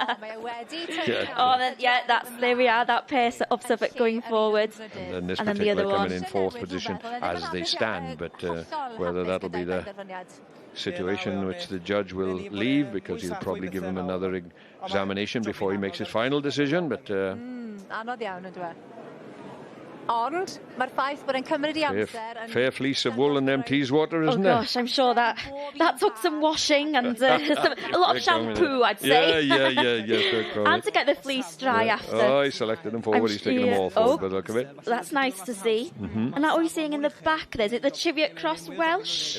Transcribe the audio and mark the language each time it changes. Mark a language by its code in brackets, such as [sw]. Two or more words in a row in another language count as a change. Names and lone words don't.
[en] There we are, that pair of Suffolk going forward. And then this particular coming in 4th position as they stand, but whether that'll be the situation which the judge will leave, because he'll probably give him another examination before he makes his final decision, but [cy] Ond, mae'r ffaith bod e'n cymryd I amser... [en] Fair fleece of wool and them Teeswater, isn't it? Oh gosh, I'm sure that took some washing and a lot of shampoo, I'd say. Yeah. And to get the fleece dry after. Oh, he selected them forward. He's taken them all forward by the look of it. That's nice to see. And now what are we seeing in the back there? Is it the Cheviot Cross Welsh?